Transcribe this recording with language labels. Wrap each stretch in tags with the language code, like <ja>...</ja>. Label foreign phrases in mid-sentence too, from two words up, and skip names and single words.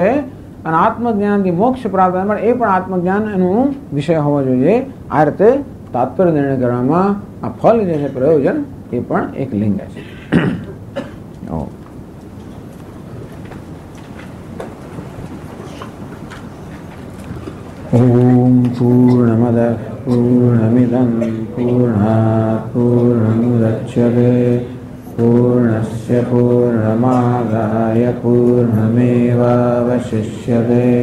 <gu>અને આત્મજ્ઞાનથી મોક્ષ પ્રાપ્ત થાય માટે એ પણ આત્મજ્ઞાન એનું વિષય હોવો જોઈએ. આ રીતે તાત્પર્ય નિર્ણય કરવામાં આ ફલ જે છે પ્રયોજન એ પણ એક લિંગ છે.</gu> <sa>ओम पूर्णमदः पूर्णमिदं पूर्णात् पूर्णमुदच्यते पूर्णस्य पूर्णमादाय पूर्णमेवावशिष्यते।</sa>